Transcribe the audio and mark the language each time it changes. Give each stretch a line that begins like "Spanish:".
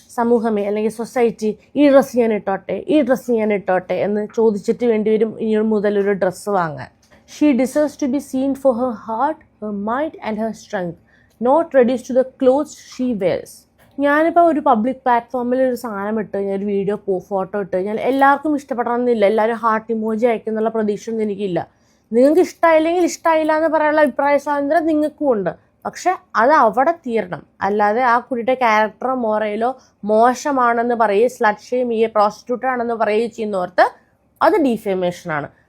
Malayalam: സമൂഹമേ അല്ലെങ്കിൽ സൊസൈറ്റി ഈ ഡ്രസ്സ് ഞാൻ ഇട്ടോട്ടെ എന്ന് ചോദിച്ചിട്ട് വേണ്ടി വരും ഇനി മുതൽ ഒരു ഡ്രസ്സ് വാങ്ങാൻ.
English: She deserves to be seen for her heart, her mind and her strength, not reduced to the clothes she wears.
Malayalam: ഞാനിപ്പോൾ ഒരു പബ്ലിക് പ്ലാറ്റ്ഫോമിൽ ഒരു സാധനം ഇട്ട് കഴിഞ്ഞാൽ, ഒരു വീഡിയോ ഫോട്ടോ ഇട്ട് കഴിഞ്ഞാൽ എല്ലാവർക്കും ഇഷ്ടപ്പെടണമെന്നില്ല, എല്ലാവരും ഹാർട്ട് ഇമോജി അയക്കുന്നുള്ള പ്രതീക്ഷയൊന്നും എനിക്കില്ല. നിങ്ങൾക്ക് ഇഷ്ടമായില്ലെങ്കിൽ ഇഷ്ടമായില്ല എന്ന് പറയാനുള്ള അഭിപ്രായ സ്വാതന്ത്ര്യം നിങ്ങൾക്കും ഉണ്ട്. പക്ഷെ അത് അവിടെ തീരണം. അല്ലാതെ ആ കുട്ടിയുടെ ക്യാരക്ടറോ മോറയിലോ മോശമാണെന്ന് പറയുകയും സ്ലട്ട് ഷെയിം ചെയ്യുക, പ്രോസ്റ്റിറ്റ്യൂട്ട് ആണെന്ന് പറയുകയും ചെയ്യുന്നവർക്ക് അത് ഡീഫേമേഷനാണ്.